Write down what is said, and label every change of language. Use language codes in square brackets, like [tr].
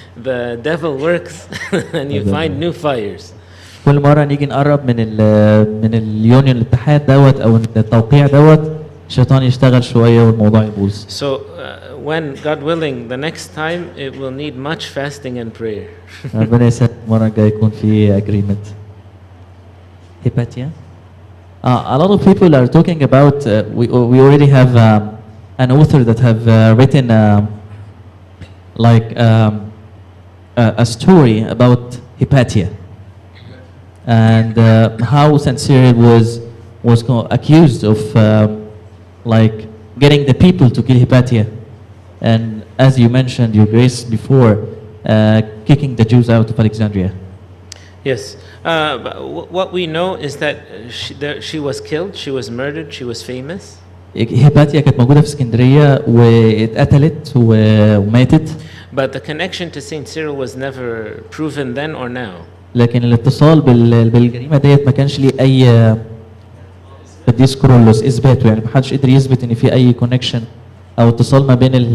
[en] the devil works and you find new fires. [ar] كل مرة نيجي نقرب من اليونيون الاتحاد دوت او التوقيع دوت، الشيطان يشتغل شوية والموضوع يبوظ. [en] So when God willing the next time it will need much fasting and prayer. [ar] ربنا يسهل المرة الجاية يكون في agreement. [en] Hypatia. A lot of people are talking about we already have an author that have written a story about Hypatia and how Sincere was accused of like getting the people to kill Hypatia, and as you mentioned, Your Grace, before kicking the Jews out of Alexandria. Yes. What we know is that she was killed, she was murdered, she was famous. [ar] هيباتيا كانت موجودة في اسكندرية واتقتلت وماتت. [en] But the connection to Saint Cyril was never proven then or now. [ar] لكن الاتصال بالجريمة ديت ما كانش ليه أي القديس كيرلس إثباته، يعني ما حدش قدر يثبت إن في أي كونكشن أو اتصال ما بين